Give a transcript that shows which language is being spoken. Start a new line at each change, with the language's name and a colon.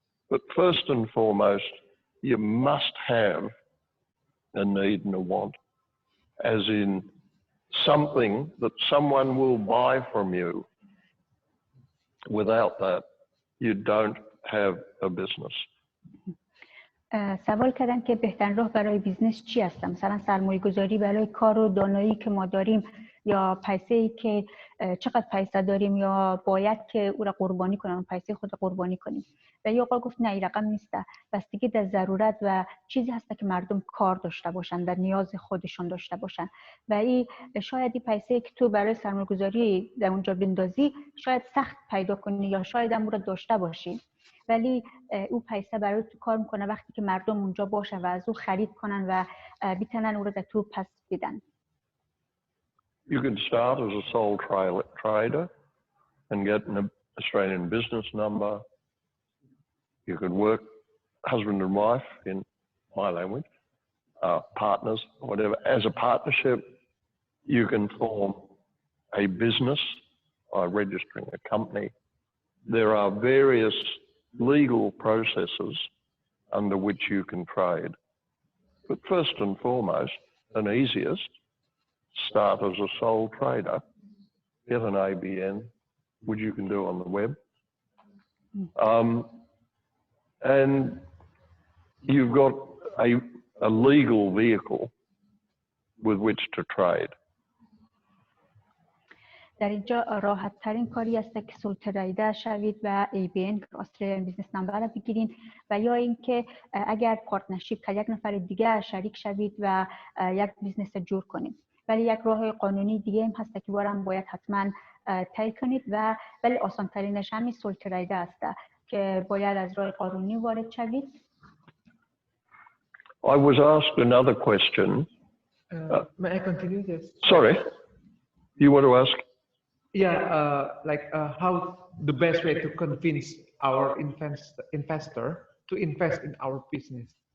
English: But first and foremost, you must have a need and a want, as in something that someone will buy from you. Without that, you don't have a business.
Persian: سوال کردن که بهترین راه برای بیزنس چی هست؟ مثلا سرمایه گذاری برای کار و دانایی که ما داریم، یا پیسه‌ای که چقدر پیسه داریم یا باید که او را قربانی کنیم، پیسه خود را قربانی کنیم. و یا آقا گفت نه این رقم نیست، بستگی در ضرورت و چیزی هست که مردم کار داشته باشن، در نیاز خودشون داشته باشن. و این شاید این پیسه که تو برای سرمایه گذاری در اونجا بندازی شاید سخت پیدا کنی یا شاید هم را داشته باشی، ولی او پیسه برای تو کار میکنه وقتی که مردم اونجا باشن و از او خرید کنن و بتونن او را در تو پس بدن.
English: You can start as a sole trader and get an Australian business number. You could work husband and wife in my language, partners, whatever. As a partnership, you can form a business by registering a company. There are various legal processes under which you can trade. But first and foremost, and easiest, start as a sole trader, get an ABN, which you can do on the web. And you've got a legal vehicle with which to trade.
Persian: در اینجا راحت ترین کاری است که سول تریدر شوید و ABN استرالیان بیزنس نمبر را بگیرین، و یا اینکه اگر پارتنرشیپ که یک نفر دیگه شریک شوید و یک بیزنس جور کنید. ولی یک راه قانونی دیگه هم هست که بارم باید حتما طی کنید و ولی آسان ترینش همین سول تریدر است که باید از راه قانونی وارد شوید.
English: I was asked another question. May I continue this? Sorry, you want to ask? Yeah, how the best way to convince our investor to invest in our business?